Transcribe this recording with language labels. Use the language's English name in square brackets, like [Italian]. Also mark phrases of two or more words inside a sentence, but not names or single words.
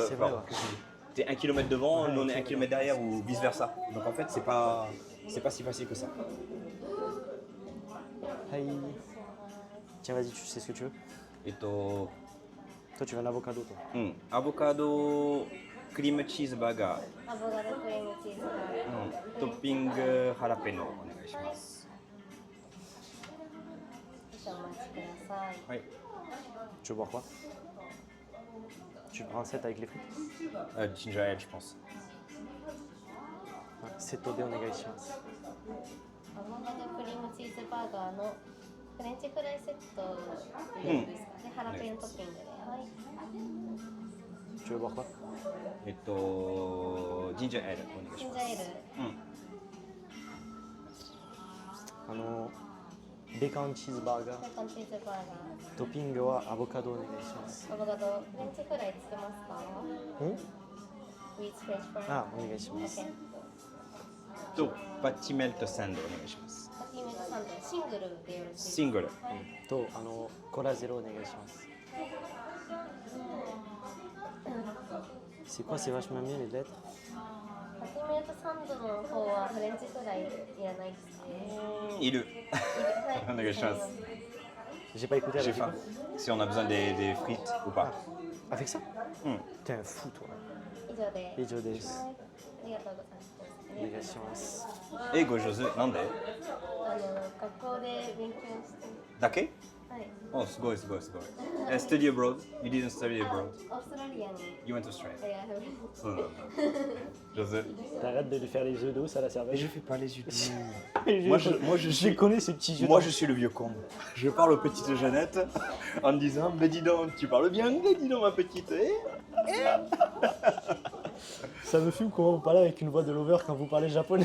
[French] C'est vrai, ouais. T'es 1 km devant, Ouais, nous on est ok, 1 km derrière ou vice versa. Donc en fait, c'est pas si facile que ça. Hi. Tiens, vas-y, tu sais ce que tu veux? Et to, Toi, tu veux un avocado, toi. [English] avocado cream cheese burger, [Japanese] アボカドクリームチーズがトッピングハラペノお願いします。少々お待ちください。はい。 [French] Tu veux boire quoi? Tu prends 7 avec les frites? [English] Ginger ale, [French] je pense. [Japanese] セットでお願いします。アボカドクリームチーズバーガーのフレンチフライセットでいいですかね、ハラペーニョトッピングで。はい。 [French] Tu veux boire quoi? [Japanese] ジンジャーエールお願いします。ジンジャーエール。ベーコンチーズバーガー。ベーコンチーズバーガトッピングはアボカドお願いします。ー。アボカドフレンチフライつけますか？ん？ [English] With French fries。 [Japanese] あ、お願いします。 OK。とパティメルトサンドお願いします。パティメントサンドシングルでよろしいですか？シングル。と、コラゼロお願いします。 [French] C'est quoi, c'est vachement bien les lettres? [Japanese] パティメントサンドの方はフレンチフライいらないですね。いる。はい。お願いします [French] J'ai pas écouté J'ai avec faim. Si on a besoin des frites ou pas. Avec ça? Hmm. T'es un fou, toi. [Japanese] 以上で。以上です。はい。ありがとうございます。お願いします。英語上手なんで学校で勉強して。だけはい。おすごいすごいすごい。 [English] Study abroad? You didn't study abroad? [Japanese] オーストラリアに。 [English] You went to Australia? [Japanese] いや、そうなんだ。上手。 [French] T'arrêtes de lui faire les yeux d'eau, ça la cervelle. Je fais pas les yeux moi, je je connais ces petits yeux Moi d'eau. je suis le vieux con. Je parle aux petites Jeannettes en me disant mais dis donc, tu parles bien, mais dis donc ma petite. Ça me fume comment vous parlez avec une voix de lover quand vous parlez japonais.